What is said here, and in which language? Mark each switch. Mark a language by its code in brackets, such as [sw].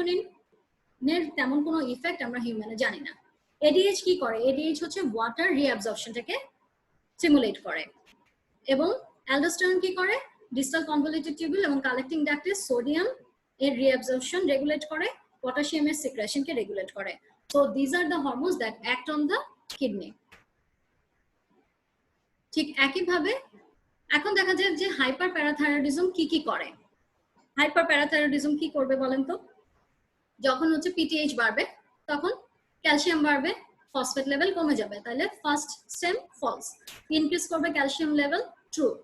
[bn] ক্যালসিটোনিনের তেমন কোনো ইফেক্ট আমরা হিউম্যানে জানি না। এডিএইচ কি করে? এডিএইচ হচ্ছে ওয়াটার রিঅ্যাবজর্পশনটাকে স্টিমুলেট করে। এবং অ্যালডোস্টেরন কি করে? ডিস্টাল কনভলিউটেড টিউবুল এবং কালেক্টিং ডাক্টে সোডিয়াম এর রিঅ্যাবজর্পশন রেগুলেট করে, পটাশিয়ামের সিক্রেশনকে রেগুলেট করে। [en] So these are the hormones that act on the kidney. [bn] ঠিক একইভাবে এখন দেখা যায় যে হাইপার প্যারাথাইরয়েডিজম কি করে। হাইপার প্যারাথাইরয়েডিজম কি করবে বলেন তো? যখন হচ্ছে পিটিএইচ বাড়বে তখন ক্যালসিয়াম বাড়বে, ফসফেট লেভেল কমে যাবে। তাহলে ফার্স্ট স্টেম ফলস। ইনক্রিজ করবে ক্যালসিয়াম লেভেল, ট্রু।